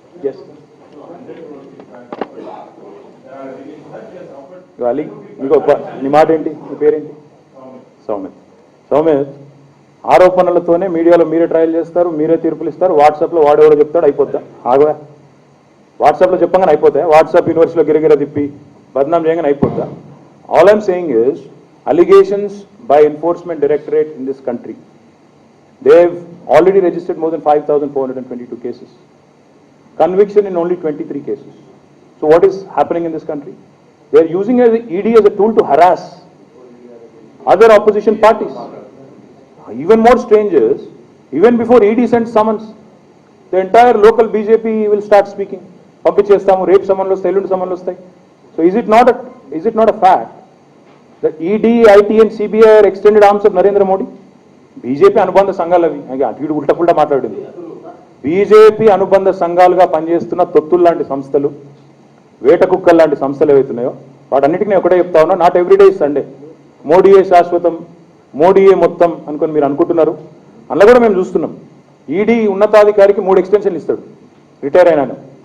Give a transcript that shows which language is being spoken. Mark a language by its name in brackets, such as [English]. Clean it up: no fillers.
[Telugu] Yes Ali మీకు నీ మాట ఏంటి, మీ పేరేంటి? సౌమిత్. సౌమిత్, ఆరోపణలతోనే మీడియాలో మీరే ట్రయల్ చేస్తారు, మీరే తీర్పులు ఇస్తారు, వాట్సాప్లో వాడెవడో చెప్తాడు, అయిపోద్దా? ఆగవా? వాట్సాప్లో చెప్పగానే అయిపోతాయి? వాట్సాప్ యూనివర్సిటీలో గిరగిర తిప్పి బద్నాం చేయగానే అయిపోద్దా? [English] All I'm saying is allegations by enforcement directorate in this country, they have already registered more than 5,422 cases, conviction in only 23 cases. So what is happening in this country? They are using ED as a tool to harass other opposition parties. Even more strange is, even before ED sends summons, the entire local BJP will start speaking. [Telugu] పంపించేస్తాము, రేపు సమ్మన్లు వస్తాయి, ఎల్లుండి సమ్మన్లు వస్తాయి. [English] So is it not a fact that ED, IT and CBI are extended arms of Narendra Modi? [Telugu] BJP అనుబంధ సంఘాలు అవి. అటు ఇటు ఉల్టా మాట్లాడింది. బీజేపీ అనుబంధ సంఘాలుగా పనిచేస్తున్న తొత్తులు లాంటి సంస్థలు, వేట కుక్కలు లాంటి సంస్థలు ఏవైతున్నాయో వాటన్నిటికీ ఒకటే చెప్తా ఉన్నా, [English] Not every day Sunday. [Telugu] మోడీయే శాశ్వతం, మోడీయే మొత్తం అనుకొని మీరు అనుకుంటున్నారు. అందులో కూడా మేము చూస్తున్నాం, ఈడీ ఉన్నతాధికారికి 3 ఎక్స్టెన్షన్లు ఇస్తాడు రిటైర్ అయినాను.